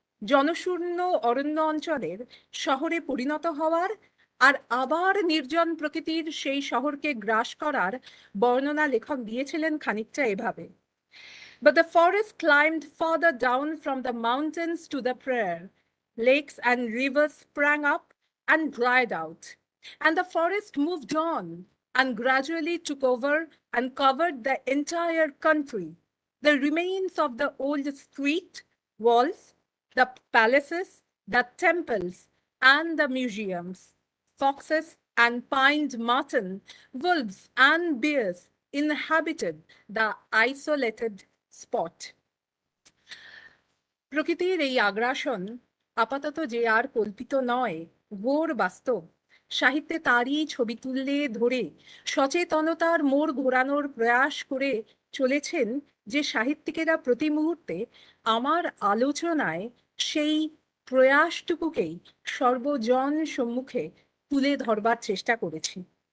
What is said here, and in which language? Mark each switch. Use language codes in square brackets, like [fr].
[bn] জনশূন্য অরণ্য অঞ্চলের শহরে পরিণত হওয়ার আর আবার নির্জন প্রকৃতির সেই শহরকে গ্রাস করার বর্ণনা লেখক দিয়েছিলেন খানিকটা এভাবে: [en] But the forest climbed farther down from the mountains to the prairie. Lakes and rivers sprang up and dried out. And the forest moved on and gradually took over and covered the entire country. The remains of the old street walls, the palaces, the temples, and the museums. Foxes and pined mutton, wolves and bears inhabited the isolated spot. [bn] প্রকৃতির এই আগ্রাসন আপাতত যে আর কল্পিত নয়, ঘোর বাস্তব। সাহিত্যে তারই ছবি তুললে ধরে সচেতনতার মোড় ঘোরানোর প্রয়াস করে চলেছেন যে সাহিত্যিকেরা প্রতি মুহূর্তে আমার আলোচনায় সেই প্রয়াসটুকুকেই সর্বজন সম্মুখে তুলে ধরবার চেষ্টা করেছি।